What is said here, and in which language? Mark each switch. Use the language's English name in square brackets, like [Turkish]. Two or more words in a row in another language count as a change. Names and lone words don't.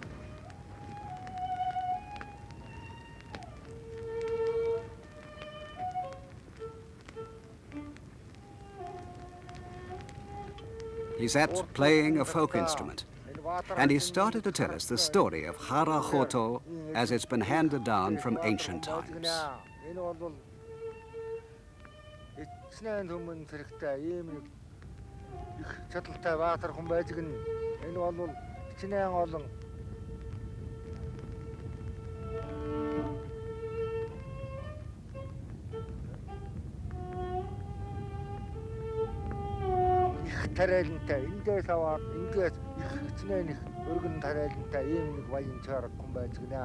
[English] He sat playing a folk instrument, and he started to tell us the story of Hara Hoto as it's been handed down from ancient times. [Mongolian] Чадalтай баатар хүн байж гэн энэ бол хичнээн олон их тариалантай эндээс аваад ингээс их хичнээн их өргөн тариалантай ийм нэг баян чарга хүн байж гэнэ.